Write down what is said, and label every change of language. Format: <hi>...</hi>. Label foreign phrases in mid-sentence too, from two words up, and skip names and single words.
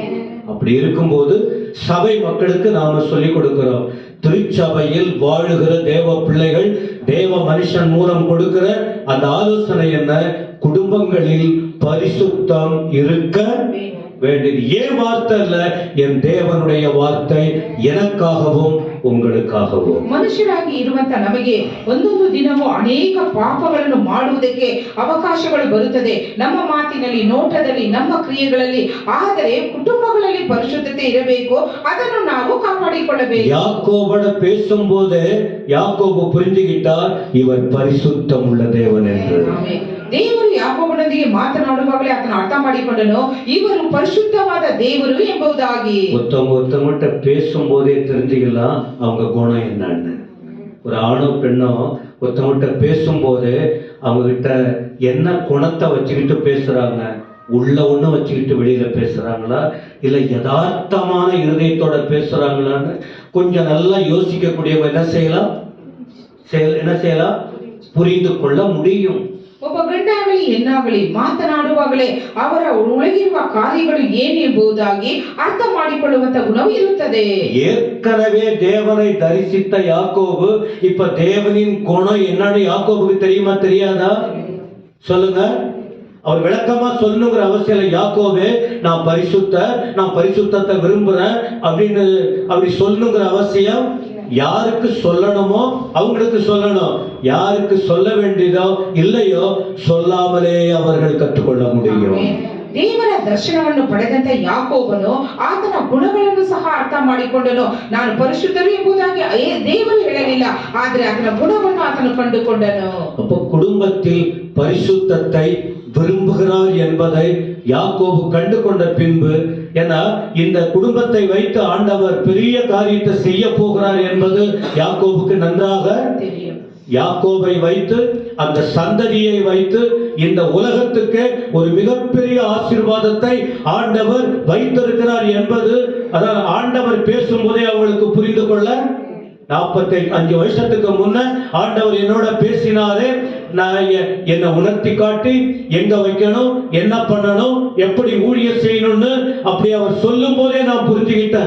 <ta>அப்படி இருக்கும்போது சபை மக்களுக்கு நாம சொல்லிக் கொடுக்கிறோம். திருச்சபையில் வாழுகிற தேவ பிள்ளைகள் தேவ மனுஷன் மூலம் கொடுக்கிற அந்த ஆலோசனை என்ன? குடும்பங்களில் பரிசுத்தம் இருக்க வேண்டியது. ஏன் வார்த்தை இல்ல, என் தேவனுடைய வார்த்தை எனக்காகவும் ಉಂಗಳುಕಾಗವು.</ta> <kn>ಮನುಷ್ಯರಾಗಿ ಇರುವಂತ ನಮಗೆ ಒಂದೊಂದು ದಿನವೂ ಅನೇಕ ಪಾಪಗಳನ್ನು ಮಾಡುವುದಕ್ಕೆ ಅವಕಾಶಗಳು ಬರುತ್ತದೆ, ನಮ್ಮ ಮಾತಿನಲ್ಲಿ, ನೋಟದಲ್ಲಿ, ನಮ್ಮ ಕ್ರಿಯೆಗಳಲ್ಲಿ. ಆದರೆ ಕುಟುಂಬಗಳಲ್ಲಿ ಪರಿಶುದ್ಧತೆ ಇರಬೇಕು, ಅದನ್ನು ನಾವು ಕಾಪಾಡಿಕೊಳ್ಳಬೇಕು.</kn> <ta>ಯಾಕೋಬನ பேசும்போது யாக்கோபு புரிஞ்சுகிட்டார், இவர் பரிசுத்தம் உள்ள தேவன் என்று.</ta> <kn>ದೇವರು ಯಾಕೋಬನೊಂದಿಗೆ ಮಾತನಾಡುವಾಗಲೇ ಆತನ ಅರ್ಥ ಮಾಡಿಕೊಂಡನು, ಇವರು ಪರಿಶುದ್ಧವಾದ ದೇವರು ಎಂಬುದಾಗಿ.</kn> <ta>ஒருத்தவங்கிட்ட பேசும்போதே தெரிஞ்சுக்கலாம் அவங்க குணம் என்னன்னு. ஒரு ஆணோ பெண்ணோ ஒருத்தவங்கிட்ட பேசும்போது அவங்க கிட்ட என்ன குணத்தை வச்சுக்கிட்டு பேசுறாங்க, உள்ள ஒண்ணு வச்சுக்கிட்டு வெளியில பேசுறாங்களா, இல்ல யதார்த்தமான இருதயத்தோட பேசுறாங்களான்னு கொஞ்சம் நல்லா யோசிக்கக்கூடியவங்க என்ன செய்யலாம் புரிந்து கொள்ள முடியும்.</ta> <kn>ಒಬ್ಬ ಗಂಡಾಗಲಿ ಹೆಣ್ಣಾಗಲಿ ಮಾತನಾಡುವಾಗಲೇ ಅವರ ಒಳಗಿರುವ ಕಾರ್ಯಗಳು ಏನು ಎಂಬುದಾಗಿ ಅರ್ಥ ಮಾಡಿಕೊಳ್ಳುವಂತ ಗುಣವು ಇರುತ್ತದೆ.</kn> <ta>ஏற்கனவே தேவனை தரிசித்த யாக்கோபு இப்ப தேவனின் குணம் என்னன்னு யாக்கோபுக்கு தெரியுமா தெரியாதா? சொல்லுங்க. அவர் விளக்கமா சொல்லணுங்கிற அவசியம் இல்லை. யாக்கோபே நான் பரிசுத்தத்தை விரும்புறேன் அப்படின்னு அப்படி சொல்லணுங்கிற அவசியம் யாருக்கு சொல்லணுமோ அவங்களுக்கு சொல்லணும். யாருக்கு சொல்ல வேண்டியதோ இல்லையோ சொல்லாமலே அவர்கள் ಕಟ್ಟುಕೊಳ್ಳ முடியும்.</ta> <kn>ದೇವರ ದರ್ಶನವನ್ನು ಪಡೆದಂತ ಯಾಕೋಬನು ಆತನ ಗುಣಗಳನ್ನು ಸಹ ಅರ್ಥ ಮಾಡಿಕೊಂಡನು. ನಾನು ಪರಿಶುದ್ಧರು ಎಂಬುದಾಗಿ ದೇವರು ಹೇಳಲಿಲ್ಲ, ಆದರೆ ಆತನ ಗುಣವನ್ನು ಆತನು ಕಂಡುಕೊಂಡನು.</kn> <ta>அப்போ குடும்பத்தில் பரிசுத்தத்தை விரும்புகிறார் என்பதை யாக்கோபு கண்டு கொண்ட பின்பு, ஏன்னா இந்த குடும்பத்தை வைத்து ஆண்டவர் பெரிய காரியத்தை செய்ய போகிறார் என்பது யாக்கோபுக்கு நன்றாக தெரியும். யாக்கோபை வைத்து அந்த சந்ததியை வைத்து இந்த உலகத்துக்கு ஒரு மிகப்பெரிய ஆசீர்வாதத்தை ஆண்டவர் வைத்திருக்கிறார் என்பது அதான் ஆண்டவர் பேசும்போதே அவங்களுக்கு புரிந்து கொள்ள 45 வருஷத்துக்கு முன்ன ஆண்டவர் என்னோட பேசினாரே, நான் என்ன உணர்த்தி காட்டி எங்க வைக்கணும், என்ன பண்ணணும், எப்படி ஊழியம் செய்யணும்னு அப்படி அவர் சொல்லும் போதே நான் புரிஞ்சுக்கிட்டேன்.</ta>